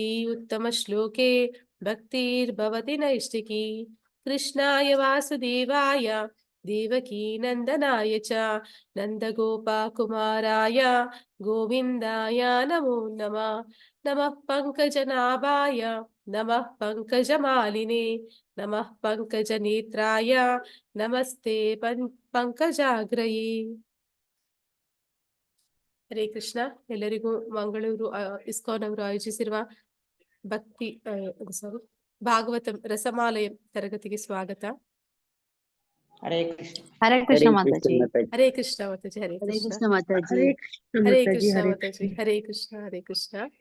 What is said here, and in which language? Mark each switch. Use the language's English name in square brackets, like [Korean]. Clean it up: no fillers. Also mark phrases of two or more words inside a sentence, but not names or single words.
[Sanskrit] उत्तमश्लोके भक्तिर्भवति नैष्टिकी कृष्णाय वासुदेवाय देवकी नन्दनाय च नन्दगोपकुमाराय गोविन्दाय नमो नमः नमः पङ्कजनाभाय नमः पङ्कजमालिने नमः पङ्कजनेत्राय नमस्ते पङ्कजाग्रये ಹರೇ ಕೃಷ್ಣ. [Kannada] ಎಲ್ಲರಿಗೂ ಮಂಗಳೂರು ಇಸ್ಕಾನ್ ಅವರು ಆಯೋಜಿಸಿರುವ ಭಕ್ತಿ ಸಾರಿ ಭಾಗವತ ರಸಮಾಲಯ ತರಗತಿಗೆ ಸ್ವಾಗತ. ಹರೇ ಕೃಷ್ಣ. ಹರೇ ಕೃಷ್ಣ ಮಾತಾಜಿ. ಹರೇ ಕೃಷ್ಣ ಮಾತಾಜಿ. ಹರೇ ಹರೇ ಕೃಷ್ಣ. ಕೃಷ್ಣ ಮಾತಾಜಿ. ಹರೇ ಕೃಷ್ಣ ಮಾತಾಜಿ. ಹರೇ ಕೃಷ್ಣ. ಹರೇ ಕೃಷ್ಣ.